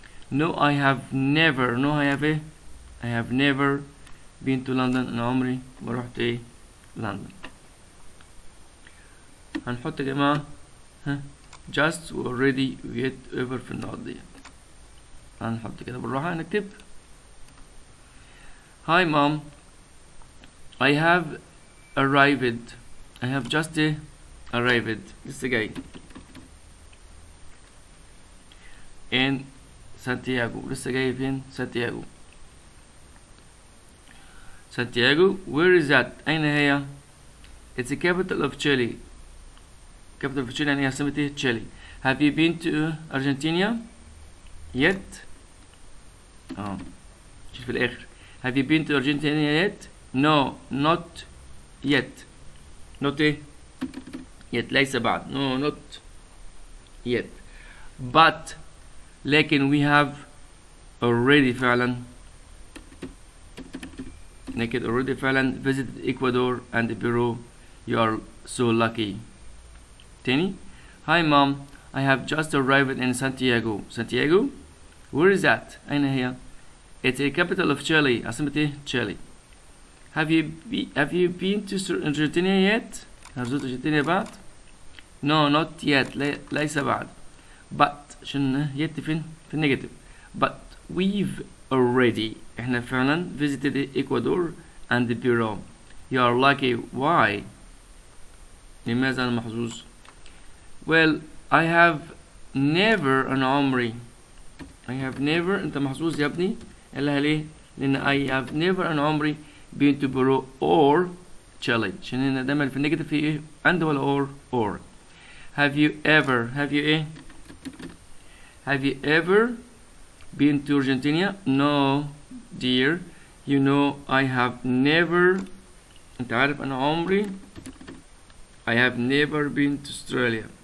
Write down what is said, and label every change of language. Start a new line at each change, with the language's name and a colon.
English: no I have never. no I have ايه؟ I have never been to London
Arabic: أنا عمري ما رحت ايه لندن. هنحط يا جماعة just و already و yet ever في النقط دي.
English: هنحط كده بالراحة نكتب hi mom I have arrived. I have just arrived
Arabic: لسه جاي
English: in Santiago.
Arabic: لسه جاي فين؟ سانتياغو.
English: where is that؟
Arabic: أين هي؟
English: it's the capital of Chile. capital of Chile
Arabic: يعني عاصمة ايه؟
English: Chile. have you been to Argentina yet؟
Arabic: شوف في الآخر
English: have you been to Argentina yet؟ no not yet.
Arabic: not ايه؟ yet ليس بعد.
English: no not yet. but لكن we have already فعلا لكن already فعلا visited Ecuador and Peru. you are so lucky. تاني hi mom I have just arrived in Santiago. where is that؟
Arabic: أين هي؟
English: it's a capital of Chile.
Arabic: عاصمة ايه؟ Chile.
English: have you been to Argentina yet؟
Arabic: هل زرت أرجنتينا بعد؟
English: no not yet ليس بعد.
Arabic: but عشان yet فين؟ في النيجاتيف.
English: but we've already
Arabic: احنا فعلا
English: visited Ecuador and Peru. you are lucky.
Arabic: why؟ لماذا أنا محظوظ؟
English: well I have never
Arabic: أنا عمري
English: I have never
Arabic: أنت محظوظ يا ابني. قالها ليه؟ لأن I have never أنا عمري
English: been to Peru or Chile
Arabic: عشان هنا دايما في النيجاتيف في ايه؟ and ولا or.
English: have you ever ايه؟ have you ever been to Argentina؟ no dear you know I have never
Arabic: انت عارف أنا عمري
English: I have never been to Australia.